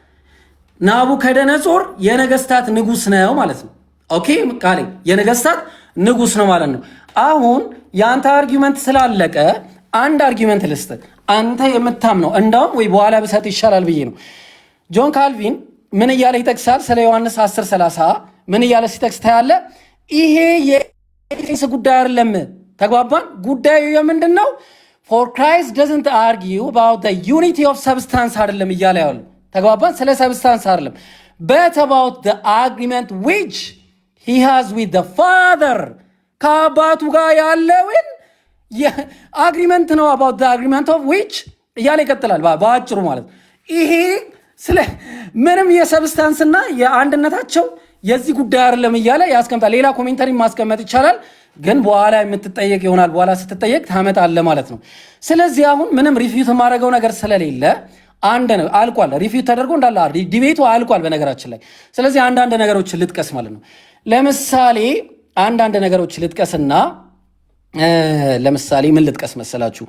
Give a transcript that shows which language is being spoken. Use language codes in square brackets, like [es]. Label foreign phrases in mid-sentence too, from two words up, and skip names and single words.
[am] ናቡከደነጾር የነገስታት ንጉስ ነው ማለት ነው። ኦኬ፣ ቃሌ የነገስታት ንጉስ ነው ማለት ነው። አሁን የአንተ አርጊመንት ስላለቀ አንድ አርጊመንት ልስጥ። አንተ የምታምነው እንዳውም ወይ በኋላ ብሰጥ ይሻላል ብዬ ነው። ጆን ካልቪን ምን እያለ ይጠቅሳል? ስለ ዮሐንስ 10:30 ምን እያለ ሲጠቅስ ታያለ? ይሄ የኤፌስ ጉዳይ አይደለም። ተግባባን? ጉዳዩ የምንድን ነው? [en] for Christ doesn't argue about the unity of substance [am] አይደለም እያለ ያሉ። ተግባባን? ስለ ሰብስታንስ አይደለም [en] but about the agreement which he has with the father [am] ከአባቱ ጋር ያለውን አግሪመንት ነው። [en] about the agreement of which [am] እያለ ይቀጥላል። በአጭሩ ማለት ይሄ ስለ ምንም የሰብስታንስና የአንድነታቸው የዚህ ጉዳይ አይደለም እያለ ያስቀምጣል። ሌላ ኮሜንታሪ ማስቀመጥ ይቻላል፣ ግን በኋላ የምትጠየቅ ይሆናል። በኋላ ስትጠየቅ ታመጣለህ ማለት ነው። ስለዚህ አሁን ምንም ሪፊዩት የማደርገው ነገር ስለሌለ አንድ ነው አልቋል። ሪፊዩት ተደርጎ እንዳለ ዲቤቱ አልቋል በነገራችን ላይ። ስለዚህ አንዳንድ ነገሮችን ልጥቀስ ማለት ነው። ለምሳሌ አንዳንድ ነገሮች ልጥቀስና ለምሳሌ ምን ልጥቀስ መሰላችሁ?